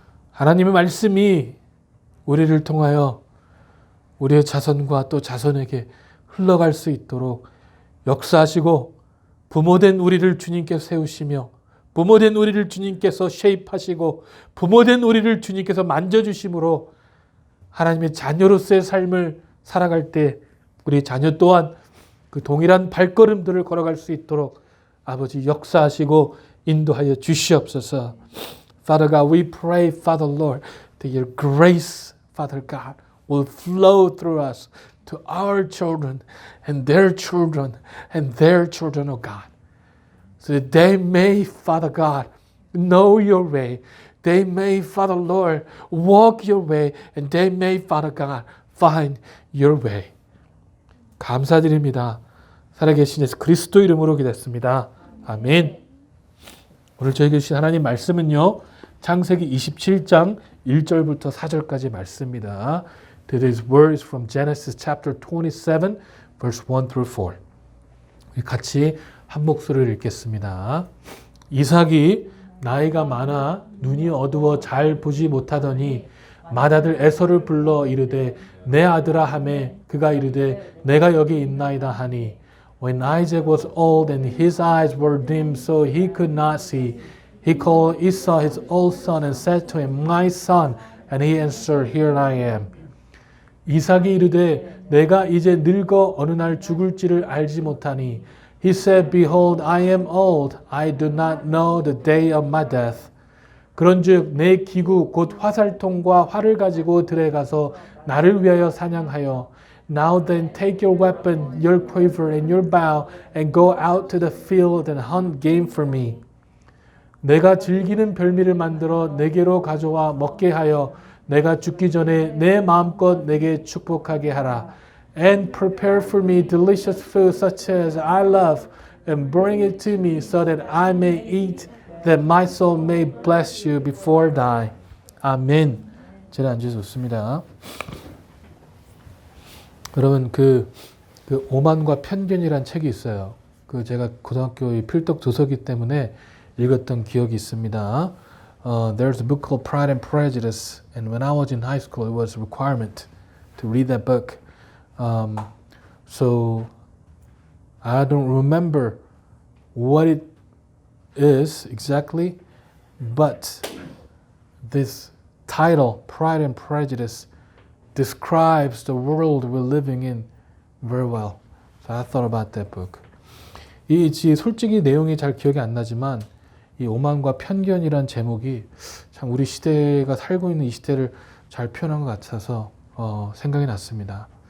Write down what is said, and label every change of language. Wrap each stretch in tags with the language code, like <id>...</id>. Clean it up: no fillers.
<ko>하나님의 말씀이 우리를 통하여 우리의 자손과 또 자손에게 흘러갈 수 있도록 역사하시고 부모된 우리를 주님께서 세우시며 부모된 우리를 주님께서 쉐입하시고 부모된 우리를 주님께서 만져주심으로 하나님의 자녀로서의 삶을 살아갈 때 우리 자녀 또한 그 동일한 발걸음들을 걸어갈 수 있도록 아버지 역사하시고 인도하여 주시옵소서.</ko> <en>Father God, we pray, Father Lord, that your grace, Father God, will flow through us to our children and their children and their children, oh God. So that they may, Father God, know your way. They may, Father Lord, walk your way. And they may, Father God, find your way.</en> <ko>감사드립니다. 살아계신 예수 그리스도 이름으로 기도했습니다. 아멘. 오늘 저에게 주신 하나님 말씀은요. 창세기 27장 1절부터 4절까지 말씀입니다.</ko> <en>Today's words from Genesis chapter 27, verse 1 through 4.</en> <ko>같이 한 목소리를 읽겠습니다. 이삭이 나이가 많아 눈이 어두워 잘 보지 못하더니 맏아들 에서를 불러 이르되 내 아들아 하매 그가 이르되 내가 여기 있나이다 하니</ko> <en>When Isaac was old and his eyes were dim so he could not see, he called Esau his old son and said to him, My son, and he answered, Here I am.</en> <ko>이삭이 이르되 내가 이제 늙어 어느 날 죽을지를 알지 못하니</ko> <en>He said, Behold, I am old. I do not know the day of my death.</en> <ko>그런즉 내 기구 곧 화살통과 활을 가지고 들에 가서 나를 위하여 사냥하여</ko> <en>Now then take your weapon, your quiver and your bow and go out to the field and hunt game for me.</en> <ko>내가 즐기는 별미를 만들어 내게로 가져와 먹게 하여 내가 죽기 전에 내 마음껏 내게 축복하게 하라.</ko> <en>And prepare for me delicious food such as I love, and bring it to me so that I may eat, that my soul may bless you before die.</en> <ko>아멘. 제가 앉아서 좋습니다. 여러분 그 오만과 편견이란 책이 있어요. 그 제가 고등학교 필독 도서기 때문에 읽었던 기억이 있습니다.</ko> <en>There's a book called Pride and Prejudice, and when I was in high school, it was a requirement to read that book. So I don't remember what it is exactly, but this title, Pride and Prejudice, describes the world we're living in very well. So I thought about that book.</en> <ko>솔직히 내용이 잘 기억이 안 나지만 이 오만과 편견이란 제목이 참 우리 시대가 살고 있는 이 시대를 잘 표현한 것 같아서 생각이 났습니다.</ko>